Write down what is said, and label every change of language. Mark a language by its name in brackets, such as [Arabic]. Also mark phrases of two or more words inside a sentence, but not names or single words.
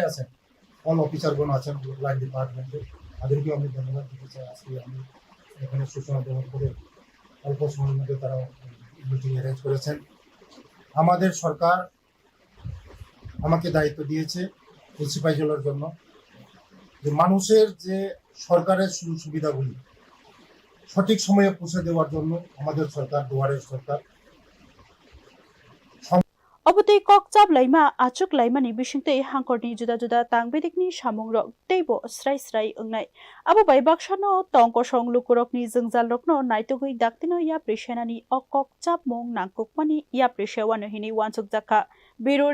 [Bangla] আছেন অল অফিসারগণ আছেন [English] line department [Bangla] তাদেরকেও আমি ধন্যবাদ দিতে চাই আজকে আমি এখানে সূচনা দেওয়ার পরে অল্প সময়ের মধ্যে তারা [English] meeting arrange [Bangla] করেছেন আমাদের সরকার আমাকে দায়িত্ব দিয়েছে এই সিপাহীজলার জন্য যে মানুষের যে সরকারের সুযোগ সুবিধাগুলি সঠিক সময়ে পৌঁছে দেওয়ার জন্য আমাদের সরকার দুয়ারের সরকার [Kok Borok] Obutei kokchap laima achuk laimani bisingtei hangkorni juda juda tangbedikni samungrok teibo srai srai ongnai abo bai baksano tongko songlukurokni jengjalrokno naitugui daktino ya presenani ok kokchap mung nangkukmani ya presewano hini wansuk jakha